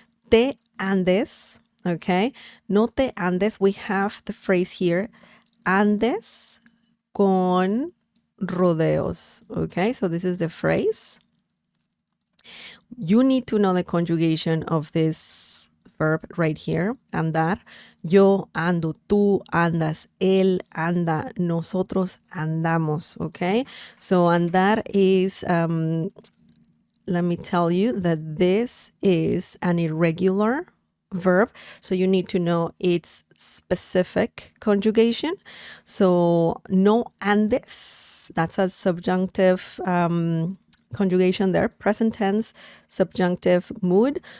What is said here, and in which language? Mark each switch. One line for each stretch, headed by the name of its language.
Spanish: Te andes, okay? No te andes,
English: we have the phrase here,
Spanish: andes con rodeos, okay?
English: So this is the phrase. You need to know the conjugation of this verb right here, andar.
Spanish: Yo ando, tú andas, él anda, nosotros andamos, okay?
English: So andar is, let me tell you that this is an irregular verb. So you need to know its specific conjugation. So no andes, that's a subjunctive conjugation there, present tense, subjunctive mood.